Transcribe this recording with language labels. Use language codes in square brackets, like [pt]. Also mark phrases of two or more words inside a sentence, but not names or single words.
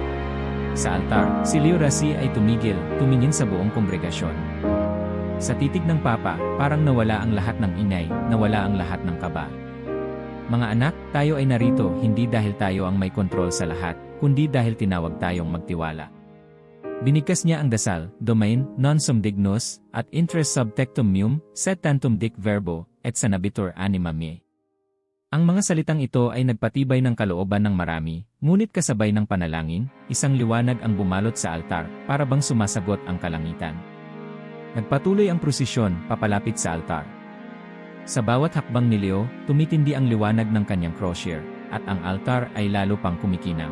[tl] Sa altar, si Leo Rossi ay tumigil, tumingin sa buong kongregasyon. Sa titig ng Papa, parang nawala ang lahat ng ingay, nawala ang lahat ng kaba. Mga anak, tayo ay narito hindi dahil tayo ang may kontrol sa lahat, kundi dahil tinawag tayong magtiwala. Binigkas niya ang dasal, domain, [la] non sum dignus, at interest subtectum meum, sed tantum dic verbo, et sanabitur anima mea. [tl] Ang mga salitang ito ay nagpatibay ng kalooban ng marami, ngunit kasabay ng panalangin, isang liwanag ang bumalot sa altar, para bang sumasagot ang kalangitan. Nagpatuloy ang prosesyon, papalapit sa altar. Sa bawat hakbang ni Leo, tumitindi ang liwanag ng kanyang crosier, at ang altar ay lalo pang kumikinaw.